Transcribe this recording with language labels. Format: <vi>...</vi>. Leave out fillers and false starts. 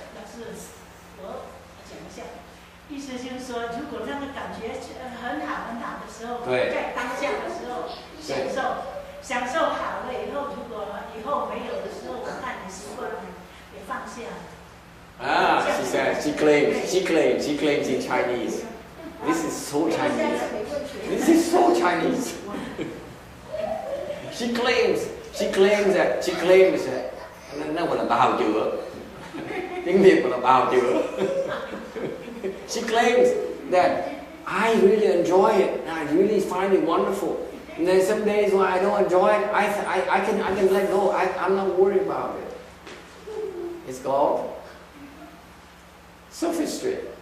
<zh>老师，我讲一下，意思就是说，如果那个感觉很好很好的时候，对在当下的时候享受好了以后，如果以后没有的时候，我看你习惯了，也放下。</zh> <en>Ah, she says, she claims in Chinese. This is so Chinese. This is so Chinese. She claims that,</en> <vi>nó gọi là bào chữa. Tiếng Việt gọi là bào chữa.</vi> <en>She claims that I really enjoy it, and I really find it wonderful. And then some days when I don't enjoy it, I can let go. I'm not worried about it. It's called sophistry.</en>